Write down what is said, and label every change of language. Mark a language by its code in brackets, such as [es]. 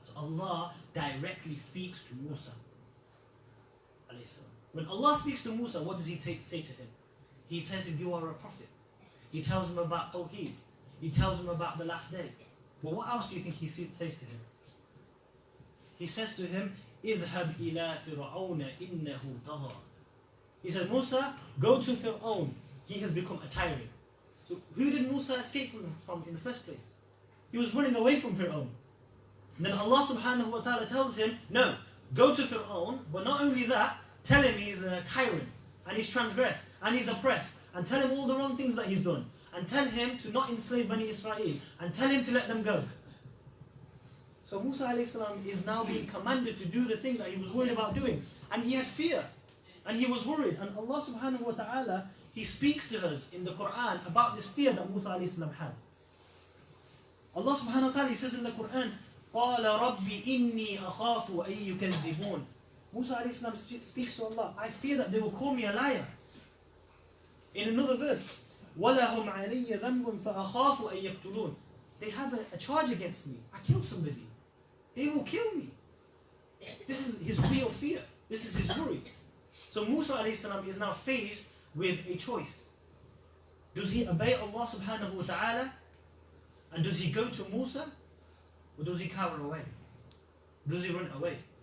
[en] So Allah directly speaks to Musa. When Allah speaks to Musa, what does he say to him? He says, you are a prophet. He tells him about Tawheed. He tells him about the last day. But what else do you think he says to him? He says to him, [ar] اذهب إلى فرعون إنه طغى. [en] He said, Musa, go to Fir'aun. He has become a tyrant. So who did Musa escape from in the first place? He was running away from Fir'aun. And then Allah subhanahu wa ta'ala tells him, no, go to Fir'aun, but not only that, tell him he's a tyrant, and he's transgressed, and he's oppressed, and tell him all the wrong things that he's done, and tell him to not enslave Bani Israel, and tell him to let them go. So Musa alayhi salam is now being commanded to do the thing that he was worried about doing. And he had fear, and he was worried. And Allah subhanahu wa ta'ala, He speaks to us in the Quran about this fear that Musa alayhi salam had. Allah subhanahu wa ta'ala, He says in the Quran, [ar] قَالَ رَبِّ إِنِّي أَخَافُ أَن يُكَذِّبُونَ. [en] Musa alayhi salam speaks to Allah, I fear that they will call me a liar. In another verse, [ar] وَلَهُمْ عَلَيَّ ذَنْبٌ فَأَخَافُ أَن يَقْتُلُونَ. [en] They have a charge against me. I killed somebody. They will kill me. This is his real fear. This is his worry. So Musa alayhi salam is now faced with a choice. Does he obey Allah subhanahu wa ta'ala? And does he go to Musa? Or does he cower away? Does he run away?